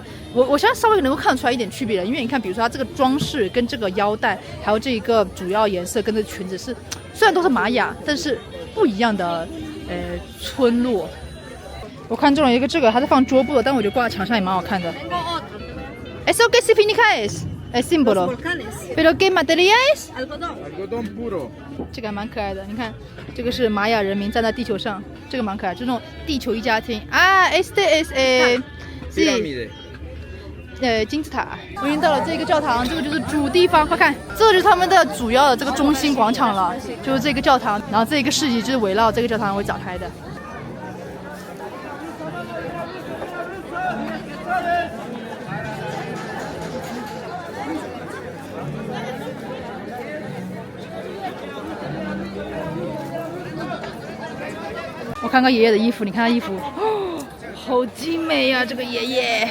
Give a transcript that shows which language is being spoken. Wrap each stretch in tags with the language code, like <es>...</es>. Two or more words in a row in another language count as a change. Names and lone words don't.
<zh>我现在稍微能够看出来一点区别了，因为你看，比如说它这个装饰跟这个腰带，还有这一个主要颜色跟这裙子是，虽然都是玛雅，但是不一样的村落。我看中了一个这个，它是放桌布的，但我觉得挂在墙上也蛮好看的。</zh> <es>Eso que significa es símbolo, pero qué material es? Algodón puro.</es> <zh>这个还蛮可爱的，你看，这个是玛雅人民站在地球上，这个蛮可爱，就那种地球一家亲啊。</zh> <es>Este es Pirámide.</es> <zh>金字塔。我已经到了这个教堂，这个就是主地方，快看，这就是他们的主要的这个中心广场了，就是这个教堂，然后这个市集就是围绕这个教堂为展开的。我看看爷爷的衣服，你看他衣服，哦，好精美呀、这个爷爷。</zh>